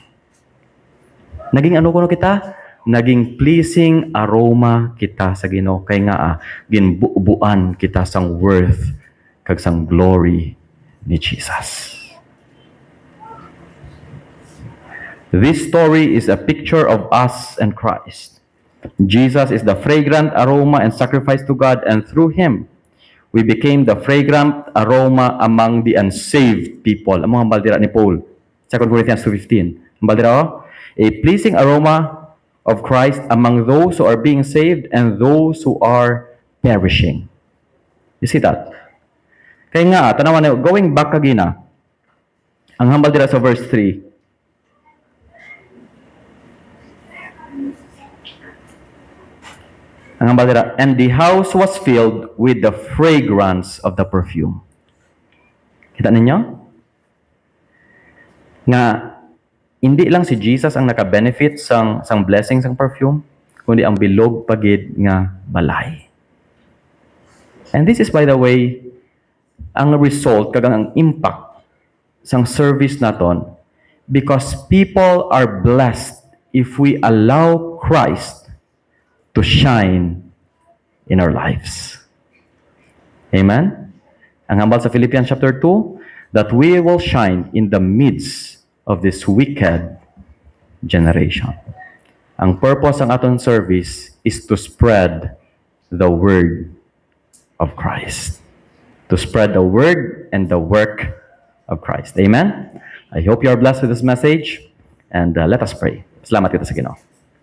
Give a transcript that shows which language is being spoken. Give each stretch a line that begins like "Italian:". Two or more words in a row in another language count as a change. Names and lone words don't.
Hiligaynon: Naging ano kuno kita? Naging
English: pleasing aroma
Hiligaynon: kita sa Ginoo kay nga ginbubuan kita sang worth kag sang glory ni Jesus.
English: This story is a picture of us and Christ. Jesus is the fragrant aroma and sacrifice to God, and through him we became the fragrant aroma among the unsaved people.
Hiligaynon: Amo hambal dira ni Paul, 2 Corinthians 2:15. Hambal dira,
English: a pleasing aroma of Christ among those who are being saved and those who are perishing. You see that?
Hiligaynon: Kaya nga, tanawan niyo,
English: going back
Hiligaynon: kagina, ang hambal dira sa verse 3, ang hambal dira,
English: and the house was filled with the fragrance of the perfume.
Hiligaynon: Kita ninyo? Nga,
Filipino: hindi lang
Hiligaynon: si Jesus ang naka-benefit sang blessing sang perfume, kundi ang bilog pagid nga balay.
English: And this is, by the way,
Hiligaynon: ang result, kagang ang impact sang service naton,
English: because people are blessed if we allow Christ to shine in our lives. Amen?
Hiligaynon: Ang hambal sa Philippians chapter 2,
English: that we will shine in the midst of this wicked generation. Ang purpose ng aton service is to spread the word of Christ. To spread the word and the work of Christ. Amen? I hope you are blessed with this message, and let us pray.
Hiligaynon: Salamat kita sa Ginoo.